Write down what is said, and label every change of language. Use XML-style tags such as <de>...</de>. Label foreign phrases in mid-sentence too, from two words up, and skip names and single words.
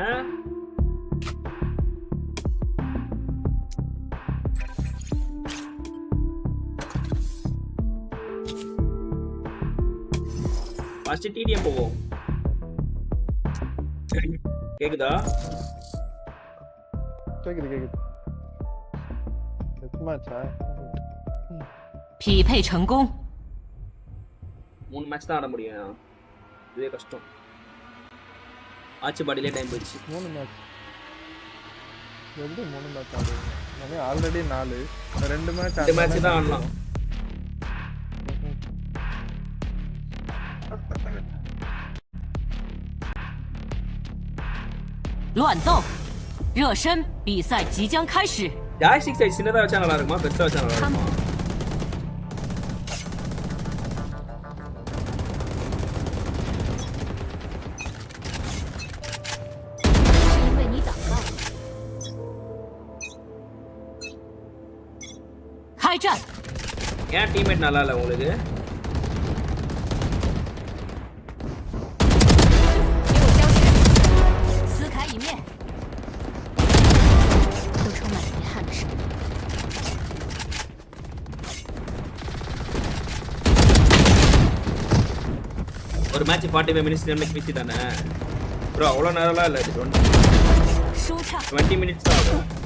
<en>first TDM</en> <ta>போவோம் கேக்குதா கேக்குது எத்தமாச்சா</ta> <zh>匹配成功</zh> <ta>3 மேட்ச் தான் ஆட முடியும் இதுவே கஷ்டம் ஆச்சு பாடியிலே டைம் போயிடுச்சு 3 மேட்ச் எப்படி 3 மேட்ச் ஆடுறீங்க நம்ம ஆல்ரெடி 4 2 மேட்ச் தான் ஆடலாம்</ta> <zh>乱斗热身比赛即将开始</zh> <en>joystick size</en> <ta>சின்னதா வச்சா நல்லா இருக்குமா பெருசா வச்சா நல்லா இருக்குமா</ta> <zh>开战</zh> <ta>ஏன் டீம்மேட் நல்லா இல்ல உங்களுக்கு</ta> <zh>撕开一面都充满了遗憾的事</zh> <ta>ஒரு மேட்ச் 45 மினிட்ஸ் நமக்கு பிசி தானே ப்ரோ அவ்வளவு நேரம்லாம் இல்ல இது 20 மினிட்ஸ் தான் ஆகும்</ta>